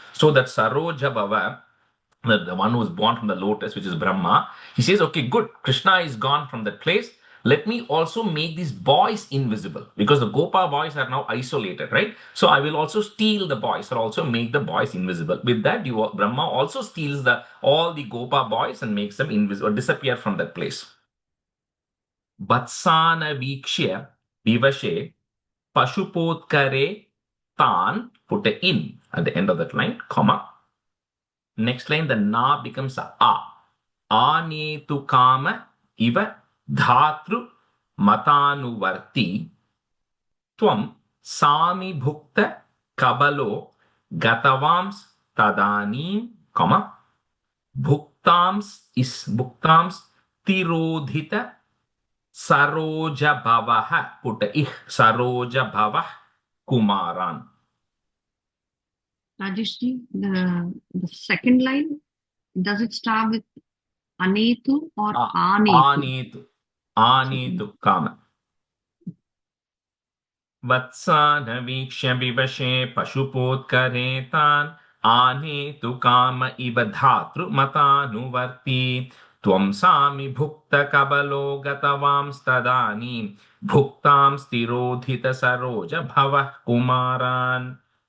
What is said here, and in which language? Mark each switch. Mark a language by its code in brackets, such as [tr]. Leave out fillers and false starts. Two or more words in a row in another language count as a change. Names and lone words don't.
[en] So that Saroja Bhava, the one who was born from the lotus, which is Brahma, he says, okay, good, Krishna is gone from that place. Let me also make these boys invisible because the Gopa boys are now isolated, right? So I will also steal the boys or also make the boys invisible. With that, Brahma also steals all the Gopa boys and makes them invisible or disappear from that place. [sa] Vatsana vikshya vivashe pashupotkare tan, [en] put a in at the end of that line, comma. Next line, the na becomes a. [sa] Anetu kama iva dhatru matanuvarti tvam sami bhukta kabalo gatavams tadanim, comma, bhuktams tirodhita saroja bhavah, [en] put a ih, [sa] saroja bhavah kumaran. [en] Rajeshji, the second line, does it start with anetu or anetu? [sa] Anetu kama. Vatsana vikshya vivashe pashupotkare tan anetu kama iva dhatru matanuvarti tvam sami bhukta kabalo gatavam stadani bhuktam stirodhita saroja bhavah kumaran.